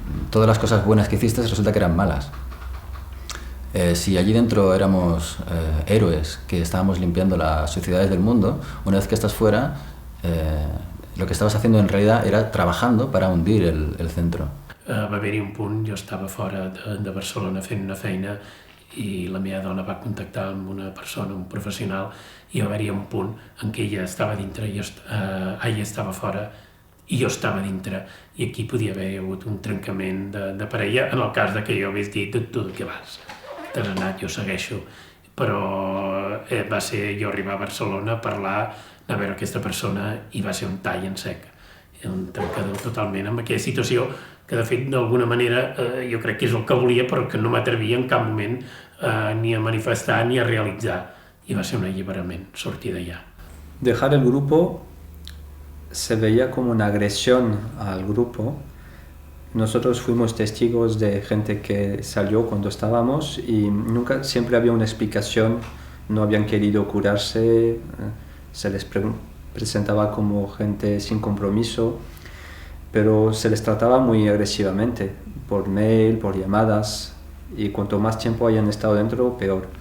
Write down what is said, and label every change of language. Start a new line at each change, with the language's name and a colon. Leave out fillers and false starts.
Spanish: Todas las cosas buenas que hiciste resulta que eran malas. Si allí dentro éramos héroes que estábamos limpiando las sociedades del mundo, una vez que estás fuera, lo que estabas haciendo en realidad era trabajando para hundir el centro.
Catalan: Va haver-hi un punt, jo estava fora de Barcelona fent una feina i la meva dona va contactar amb una persona, un professional, i va haver-hi un punt en què ella estava dintre i ella estava fora i jo estava dintre, i aquí podia haver hagut un trencament de parella en el cas de que jo hagués dit tu de què vas? T'has anat, jo segueixo, però va ser jo arribar a Barcelona, parlar, anar a veure aquesta persona i va ser un tall en sec, un trencador totalment amb aquella situació que de fet d'alguna manera jo crec que és el que volia però que no m'atrevia en cap moment ni a manifestar ni a realitzar, i va ser un alliberament, sortir d'allà.
Spanish: Dejar el grupo se veía como una agresión al grupo. Nosotros fuimos testigos de gente que salió cuando estábamos y siempre había una explicación, no habían querido curarse, se les presentaba como gente sin compromiso, pero se les trataba muy agresivamente, por mail, por llamadas, y cuanto más tiempo hayan estado dentro, peor.